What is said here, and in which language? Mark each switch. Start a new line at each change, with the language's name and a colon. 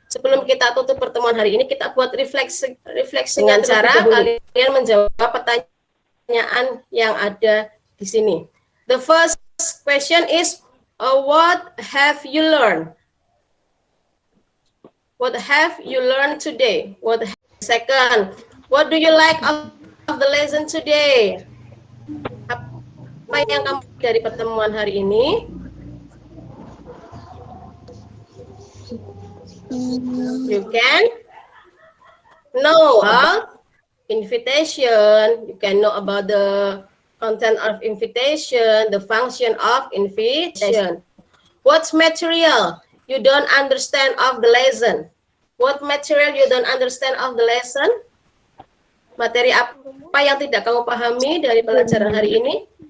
Indonesian: Sebelum kita tutup pertemuan hari ini, kita buat refleksi dengan cara kalian menjawab pertanyaan yang ada di sini.
English: The first question is, what have you learned? What have you learned today? Second, what do you like of the lesson today?
Indonesian: Apa yang kamu dari pertemuan hari ini?
English: You can know invitation. You can know about the content of invitation, the function of invitation. What's material you don't understand of the lesson? What material you don't understand of the lesson?
Indonesian: Materi apa yang tidak kamu pahami dari pelajaran hari ini?